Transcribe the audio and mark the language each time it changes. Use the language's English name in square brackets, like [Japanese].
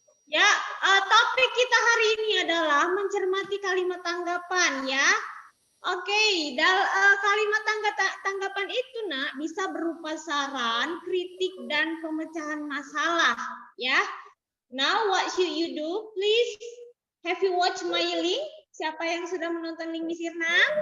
[Indonesian] Ya, topik kita hari ini adalah mencermati kalimat tanggapan ya. Oke, kalimat tanggapan itu nak bisa berupa saran, kritik, dan pemecahan masalah ya. [English] Now what should you do? Please, have you watched my link? [Indonesian] Siapa yang sudah menonton link Miss Irna?